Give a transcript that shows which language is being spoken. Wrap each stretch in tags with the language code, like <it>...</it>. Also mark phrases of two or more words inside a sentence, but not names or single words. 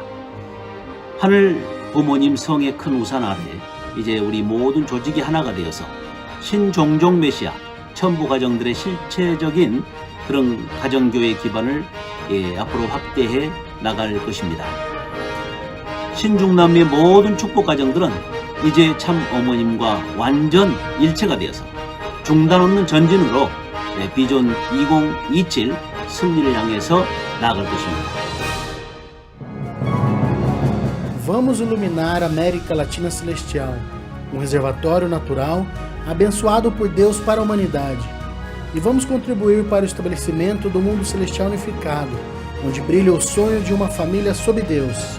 <ko>하늘 부모님 성의 큰 우산 아래 이제 우리 모든 조직이 하나가 되어서 신종종 메시아 천부 가정들의 실체적인 그런 가정교회 기반을 앞으로 확대해 나갈 것입니다. 신중남미의 모든 축복 가정들은 이제 참 어머님과 완전 일체가 되어서 중단 없는 전진으로 비전 2027 승리를 향해서 나아갈 것입니다.</ko> <pt>Vamos iluminar a América Latina Celestial, um reservatório natural abençoado por Deus para a humanidade. E vamos contribuir para o estabelecimento do mundo celestial unificado, onde brilha o sonho de uma família sob Deus.</pt>